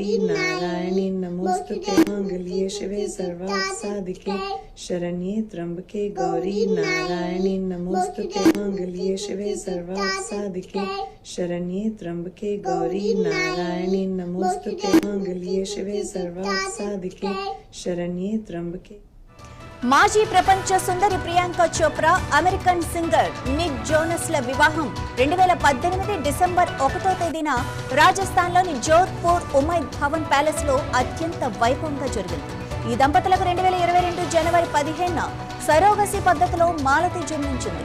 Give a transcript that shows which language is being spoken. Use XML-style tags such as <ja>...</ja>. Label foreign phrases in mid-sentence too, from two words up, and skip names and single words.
<sa>नारायणी नमोस्तुते मंगल्ये शिवे सर्वार्थ साधिके शरण्ये त्र्यंबके गौरी नारायणी नमोस्तुते मंगल्ये शिवे सर्वार्थ साधिके शरण्ये त्र्यंबके गौरी नारायणी नमोस्तुते मंगल्ये शिवे सर्वार्थ साधिके शरण्ये त्र्यंबके</sa> <te>మాజీ ప్రపంచ సుందరి ప్రియాంక చోప్రా అమెరికన్ సింగర్ నిక్ జోనస్ల వివాహం 2018 డిసెంబర్ 1వ తేదీన రాజస్థాన్లోని జోధ్పూర్ ఉమైద్ భవన్ ప్యాలెస్ లో అత్యంత వైభవంగా జరిగింది. ఈ దంపతులకు 2022 జనవరి 15న సరోగసి పద్ధతిలో మాలతి జన్మించింది.</te>